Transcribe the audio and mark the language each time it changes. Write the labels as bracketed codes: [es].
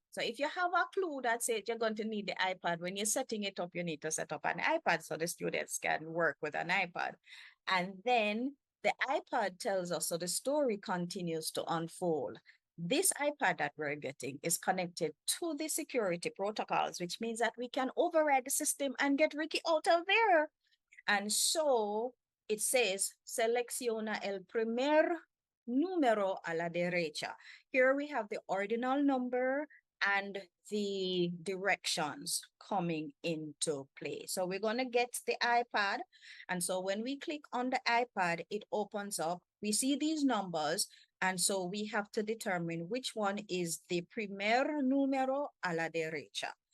[en] So if you have a clue that says you're going to need the iPad, when you're setting it up, you need to set up an iPad so the students can work with an iPad. And then the iPad tells us, so the story continues to unfold. This iPad that we're getting is connected to the security protocols, which means that we can override the system and get Ricky out of there. And so it says, [es] selecciona el primer número a la derecha. [en] Here we have the ordinal number and the directions coming into play. So we're going to get the iPad. And so when we click on the iPad, it opens up. We see these numbers. And so we have to determine which one is the [es] primer número a la derecha.